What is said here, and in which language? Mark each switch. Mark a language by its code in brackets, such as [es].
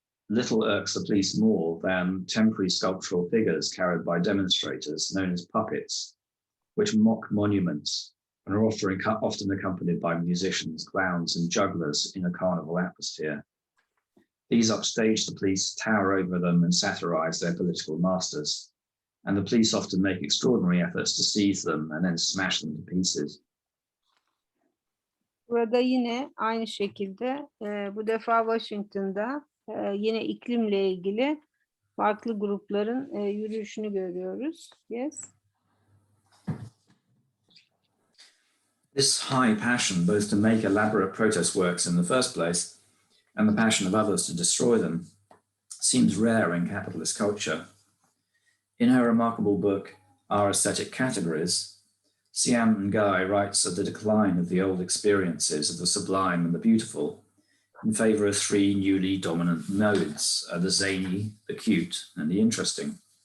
[en] Little irks the police more than temporary sculptural figures carried by demonstrators known as puppets, which mock monuments and are often accompanied by musicians, clowns, and jugglers in a carnival atmosphere. These upstage the police, tower over them, and satirize their political masters. And the police often make extraordinary efforts to seize them and then smash them to pieces. [tr] Burada yine aynı şekilde bu defa Washington'da yine iklimle ilgili farklı grupların yürüyüşünü görüyoruz. [en] Yes. This high passion, both to make elaborate protest works in the first place and the passion of others to destroy them, seems rare in capitalist culture. In her remarkable book, Our Aesthetic Categories, Siam Ngai writes of the decline of the old experiences of the sublime and the beautiful in favor of three newly dominant modes, the zany, the cute, and the interesting.